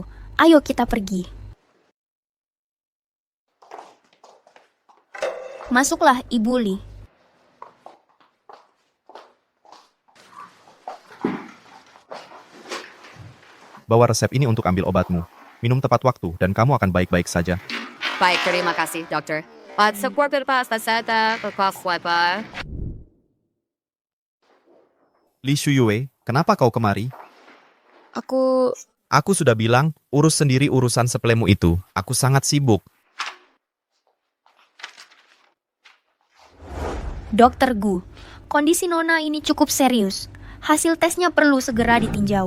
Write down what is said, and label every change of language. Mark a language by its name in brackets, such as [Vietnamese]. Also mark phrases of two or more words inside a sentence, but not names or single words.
[Indonesian] Ayo kita pergi. Masuklah, Ibu Li. Bawa resep ini untuk ambil obatmu. Minum tepat waktu dan kamu akan baik-baik saja. Baik, terima kasih, dokter. At sa corporate pa sa seta, pa. Li Shuyue, kenapa kau kemari? Aku... Aku sudah bilang, urus sendiri urusan sepelemu itu. Aku sangat sibuk. Dokter Gu, kondisi Nona ini cukup serius. Hasil tesnya perlu segera ditinjau.